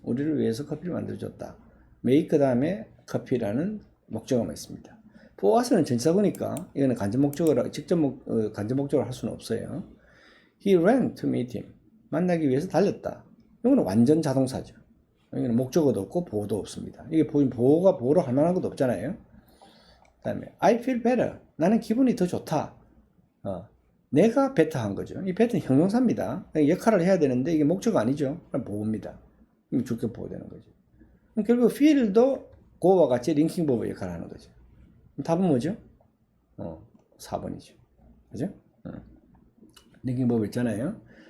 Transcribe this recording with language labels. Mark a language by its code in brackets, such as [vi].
[ko] 우리를 위해서 커피를 만들어줬다. make 다음에 커피라는 목적어만 있습니다. for us는 전치사구니까 이거는 간접 목적어라 직접 간접 목적어를 할 수는 없어요. [en] He ran to meet him. [ko] 만나기 위해서 달렸다. 이거는 완전 자동사죠. 여기는 목적어도 없고 보호도 없습니다. 이게 보호가 보호로 할 만한 것도 없잖아요. [en] 그 다음에 I feel better. [ko] 나는 기분이 더 좋다. 내가 better 한 거죠. 이 better는 형용사입니다. 역할을 해야 되는데 이게 목적어 아니죠. 그럼 보호입니다. 그럼 주격 보호되는 거죠. 그럼 결국 feel도 go와 같이 링킹 버브 역할을 하는 거죠. 답은 뭐죠? 4번이죠. 그죠? 링킹 버브 있잖아요.